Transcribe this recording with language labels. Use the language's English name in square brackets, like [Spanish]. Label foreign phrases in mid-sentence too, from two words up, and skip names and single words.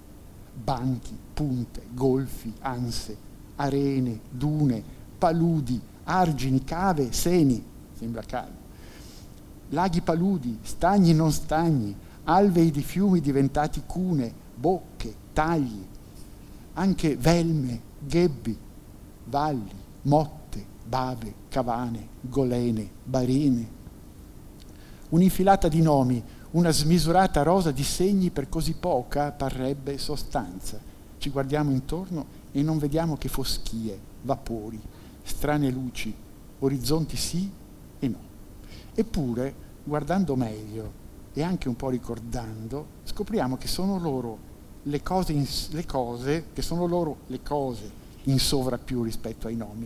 [Italian] Banchi, punte, golfi, anse, arene, dune, paludi, argini, cave, seni, sembra calmo. Laghi paludi, stagni non stagni, alvei di fiumi diventati cune, bocche, tagli, anche velme, ghebbi, valli, motte, bave, cavane, golene, barine. Un'infilata di nomi, una smisurata rosa di segni per così poca parrebbe sostanza. Ci guardiamo intorno e non vediamo che foschie, vapori, strane luci, orizzonti sì e no. Eppure, guardando meglio e anche un po' ricordando, scopriamo che sono loro le cose in sovrappiù rispetto ai nomi.